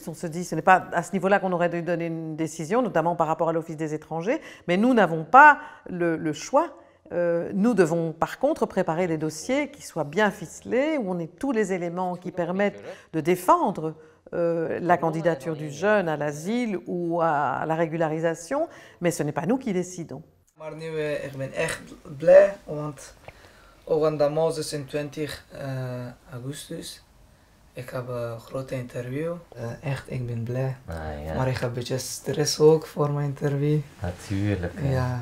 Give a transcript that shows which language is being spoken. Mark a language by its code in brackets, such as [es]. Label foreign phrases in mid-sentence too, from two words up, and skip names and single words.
[fr] On se dit ce n'est pas à ce niveau-là qu'on aurait dû donner une décision, notamment par rapport à l'Office des étrangers, mais nous n'avons pas le choix. Nous devons par contre préparer des dossiers qui soient bien ficelés, où on ait tous les éléments qui permettent de défendre la candidature du jeune à l'asile ou à la régularisation, mais ce n'est pas nous qui décidons. [nl] Maar nu, ik ben echt blij, want ook dus in 20 augustus. Ik heb een grote interview. Echt, ik ben blij. Ja. Maar ik heb een beetje stress ook voor mijn interview. Natuurlijk. Ja,